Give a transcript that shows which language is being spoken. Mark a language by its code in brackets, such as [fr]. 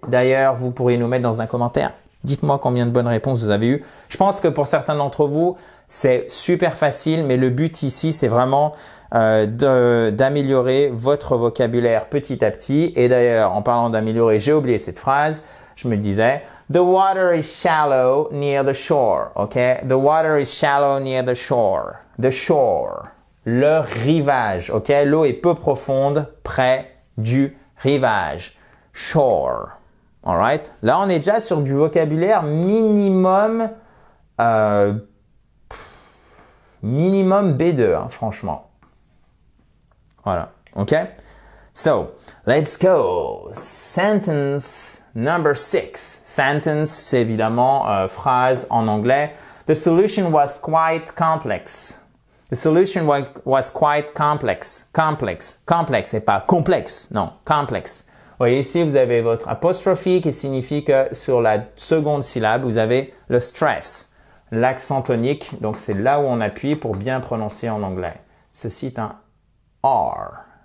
[fr] D'ailleurs, vous pourriez nous mettre dans un commentaire. Dites-moi combien de bonnes réponses vous avez eues. Je pense que pour certains d'entre vous, c'est super facile, mais le but ici, c'est vraiment d'améliorer votre vocabulaire petit à petit. Et d'ailleurs, en parlant d'améliorer, j'ai oublié cette phrase. Je me disais, [en] the water is shallow near the shore. OK? The water is shallow near the shore. The shore. [fr] Le rivage. [en] OK? [fr] L'eau est peu profonde près du rivage. Shore. [en] All right? [fr] Là, on est déjà sur du vocabulaire minimum B2, hein, franchement. Voilà. [en] OK? So, let's go. Sentence number 6. [fr] Sentence, c'est évidemment phrase en anglais. [en] The solution was quite complex. The solution was quite complex. [fr] Complex, et pas complexe. Non, complexe. Vous voyez ici, vous avez votre apostrophe qui signifie que sur la seconde syllabe, vous avez le stress, l'accent tonique. Donc, c'est là où on appuie pour bien prononcer en anglais. Ceci est un R.